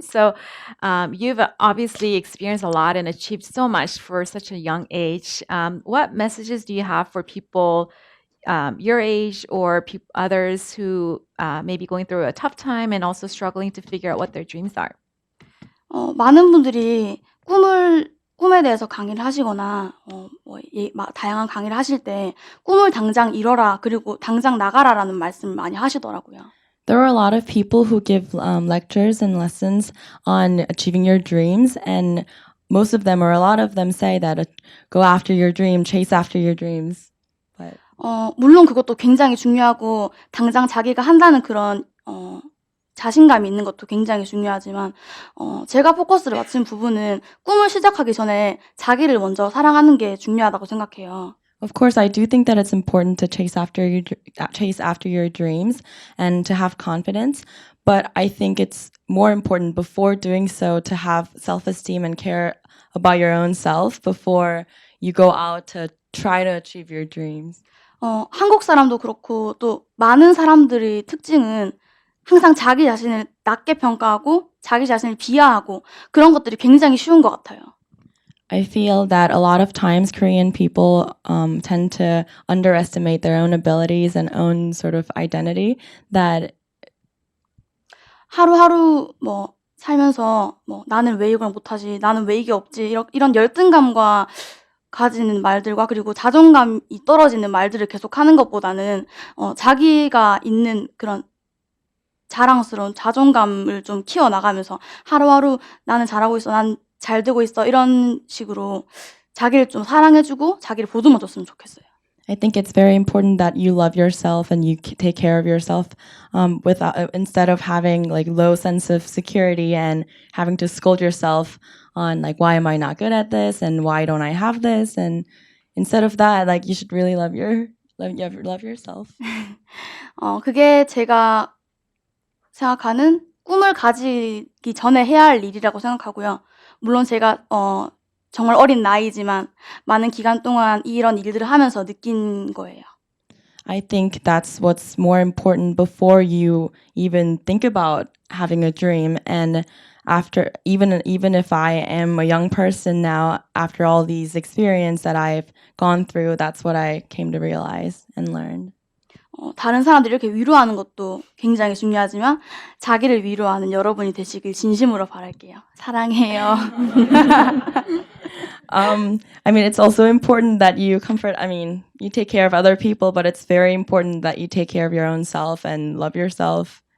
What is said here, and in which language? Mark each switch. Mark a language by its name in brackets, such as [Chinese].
[English] So you've obviously experienced a lot and achieved so much for such a young age. What messages do you have for people your age or others who may be going through a tough time and also struggling to figure out what their dreams are? [Korean] 많은 분들이 꿈에 대해서 강의를 하시거나 다양한 강의를 하실 때 꿈을 당장 이뤄라 그리고 당장 나가라라는 말씀을 많이 하시더라고요. [English] There are a lot of people who give lectures and lessons on achieving your dreams, and most of them, or a lot of them, say that go after your dream, chase after your dreams. But [Korean] 물론 그것도 굉장히 중요하고 당장 자기가 한다는 그런 자신감이 있는 것도 굉장히 중요하지만 제가 포커스를 맞춘 부분은 꿈을 시작하기 전에 자기를 먼저 사랑하는 게 중요하다고 생각해요. [English] of course, I do think that it's important to chase after your dreams and to have confidence. But I think it's more important before doing so to have self-esteem and care about your own self before you go out to try to achieve your dreams. [Korean] 한국 사람도 그렇고 또 많은 사람들의 특징은 항상 자기 자신을 낮게 평가하고 자기 자신을 비하하고 그런 것들이 굉장히 쉬운 것 같아요. [English] I feel that a lot of times Korean people tend to underestimate their own abilities and own sort of identity. That [Korean] 하루하루 살면서 나는 왜 이걸 못하지? 나는 왜 이게 없지? 이런 열등감과 가지는 말들과 그리고 자존감이 떨어지는 말들을 계속하는 것보다는 자기가 있는 그런 자랑스러운 자존감을 좀 키워나가면서 하루하루 나는 잘하고 있어, 난 잘 되고 있어 이런 식으로 자기를 좀 사랑해주고 자기를 보듬어줬으면 좋겠어요. [English] I think it's very important that you love yourself and you take care of yourself instead of having like low sense of security and having to scold yourself on like why am I not good at this and why don't I have this, and instead of that like you should really love yourself. [Korean] 그게 제가 생각하는 꿈을 가지기 전에 해야 할 일이라고 생각하고요. 물론 제가 정말 어린 나이지만 많은 기간 동안 이런 일들을 하면서 느낀 거예요. [English] I think that's what's more important before you even think about having a dream, and after even if I am a young person now, after all these experience that I've gone through, that's what I came to realize and learn. [Korean] 다른 사람들 이렇게 위로하는 것도 굉장히 중요하지만 자기를 위로하는 여러분이 되시길 진심으로 바랄게요. 사랑해요. [English] I mean, it's also important that you you take care of other people, but it's very important that you take care of your own self and love yourself.